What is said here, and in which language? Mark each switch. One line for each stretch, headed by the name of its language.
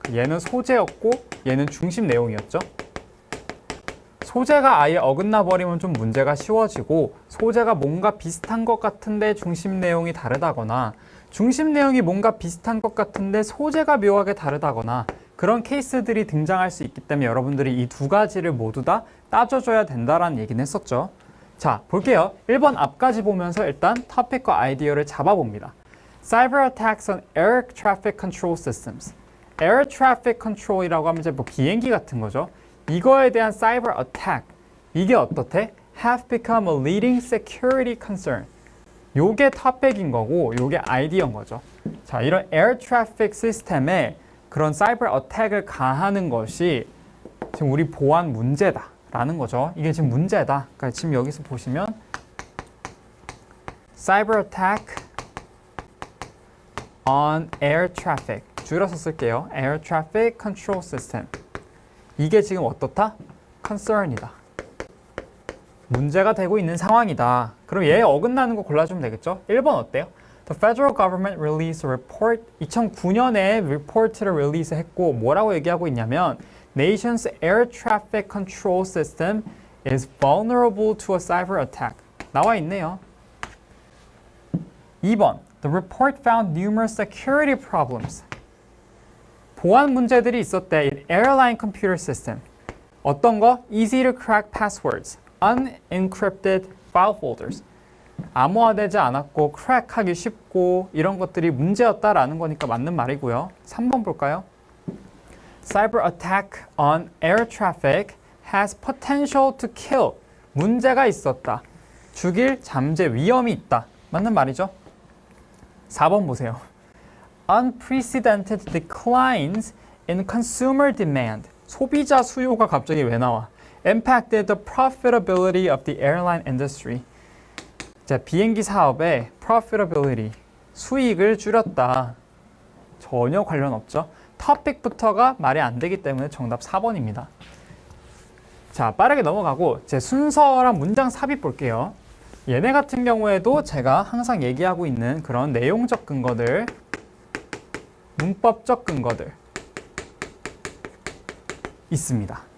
Korean: 얘는 소재였고 얘는 중심 내용이었죠. 소재가 아예 어긋나 버리면 좀 문제가 쉬워지고 소재가 뭔가 비슷한 것 같은데 중심 내용이 다르다거나 중심 내용이 뭔가 비슷한 것 같은데 소재가 묘하게 다르다거나 그런 케이스들이 등장할 수 있기 때문에 여러분들이 이 두 가지를 모두 다 따져줘야 된다라는 얘기는 했었죠. 자, 볼게요. 1번 앞까지 보면서 일단 토픽과 아이디어를 잡아봅니다.
English: Cyber attacks on air traffic control systems.
Korean: Air traffic control이라고 하면 이제 뭐 비행기 같은 거죠. 이거에 대한 cyber attack. 이게 어떻대?
English: Have become a leading security concern.
Korean: 요게 토픽인 거고 요게 아이디어인 거죠. 자, 이런 에어 트래픽 시스템에 그런 사이버 어택을 가하는 것이 지금 우리 보안 문제다 라는 거죠. 이게 지금 문제다. 그러니까 지금 여기서 보시면
English: Cyber attack on air traffic.
Korean: 줄여서 쓸게요.
English: Air traffic control system.
Korean: 이게 지금 어떻다? concern이다. 문제가 되고 있는 상황이다. 그럼 얘 어긋나는 거 골라주면 되겠죠? 1번 어때요?
English: The federal government released a report.
Korean: 2009년에 리포트를 릴리즈 했고 뭐라고 얘기하고 있냐면
English: Nation's air traffic control system is vulnerable to a cyber attack.
Korean: 나와 있네요.
English: 2번 The report found numerous security problems.
Korean: 보안 문제들이 있었대.
English: in airline computer system.
Korean: 어떤 거?
English: Easy to crack passwords, unencrypted file folders.
Korean: 암호화되지 않았고 크랙하기 쉽고 이런 것들이 문제였다라는 거니까 맞는 말이고요. 3번 볼까요?
English: Cyber attack on air traffic has potential to kill.
Korean: 문제가 있었다. 죽일 잠재 위험이 있다. 맞는 말이죠. 4번 보세요.
English: Unprecedented declines in consumer demand.
Korean: 소비자 수요가 갑자기 왜 나와?
English: Impacted the profitability of the airline industry.
Korean: 자, 비행기 사업의 profitability, 수익을 줄였다. 전혀 관련 없죠. 토픽부터가 말이 안 되기 때문에 정답 4번입니다. 자, 빠르게 넘어가고 제 순서랑 문장 삽입 볼게요. 얘네 같은 경우에도 제가 항상 얘기하고 있는 그런 내용적 근거들, 문법적 근거들 있습니다.